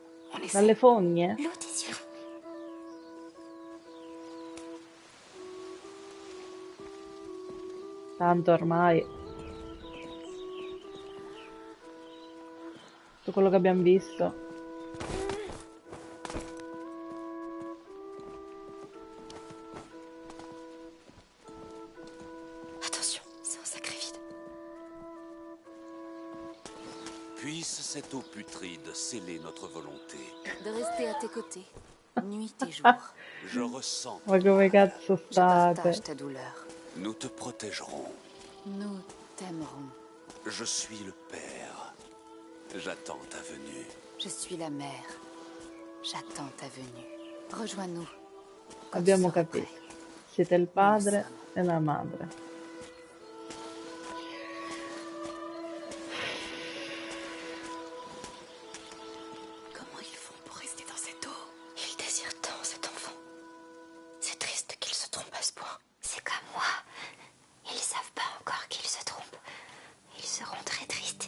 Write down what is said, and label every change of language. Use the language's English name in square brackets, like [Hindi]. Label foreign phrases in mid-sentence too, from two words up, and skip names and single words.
[French] On essaie. [Italian] Dalle fogne? [French] L'eau désire. [Italian] Tanto ormai. Tutto quello che abbiamo visto. [French] Attention, c'est un sacré vide. Puisse cette eau putride sceller notre volonté. De rester à tes côtés, nuit et jour. Je ressens. [Italian] Ma come cazzo [French] Je partage [Italian] state? [French] ta douleur. Nous te protégerons. Nous t'aimerons. Je suis le père. J'attends ta venue. Je suis la mère. J'attends ta venue. Rejoins-nous. quand tu [Italian] Abbiamo [French] seras [Italian] capito. [French] prêt. [Italian] Siete il padre e la madre. [French] Comment ils font pour rester dans cette eau? Ils désirent tant cet enfant. C'est triste qu'ils se trompent à ce point. C'est comme moi. Ils savent pas encore qu'ils se trompent. Ils seront très tristes.